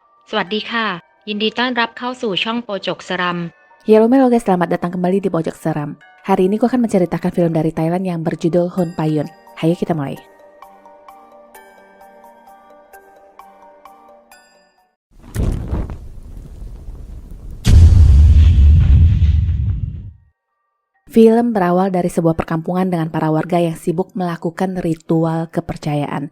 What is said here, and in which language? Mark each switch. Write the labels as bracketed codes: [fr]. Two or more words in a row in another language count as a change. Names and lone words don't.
[th] สวัสดีค่ะยินดีต้อนรับเข้าสู่ช่องโปจกสรัม [id] Halo Melo guys, selamat datang kembali di Pojok Seram. Hari ini gue akan menceritakan film dari Thailand yang berjudul Hon Payun. Hayo kita mulai. Film berawal dari sebuah perkampungan dengan para warga yang sibuk melakukan ritual kepercayaan.